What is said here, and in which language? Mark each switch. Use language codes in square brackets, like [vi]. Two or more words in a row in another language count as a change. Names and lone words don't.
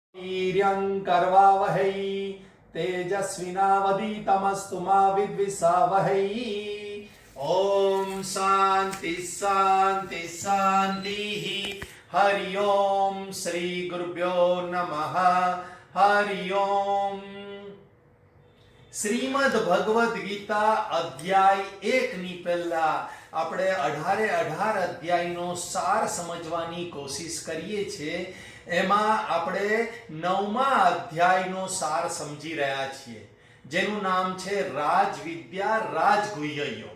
[sa] वीर्यं करवावहै तेजस्विनावधीतमस्तु मा विद्विषावहै। ओम शांति शांति शांति। हरि ओम श्री गुरुभ्यो नमः। हरि ओम। [gu] શ્રીમદ ભગવદ્ ગીતા અધ્યાય 1 ની પહેલા આપણે 18 અધ્યાયનો સાર સમજવાની કોશિશ કરીએ છીએ। એમાં આપણે 9મા અધ્યાયનો સાર સમજી રહ્યા છીએ, જેનું નામ છે રાજવિદ્યા રાજગુહ્ય યોગ।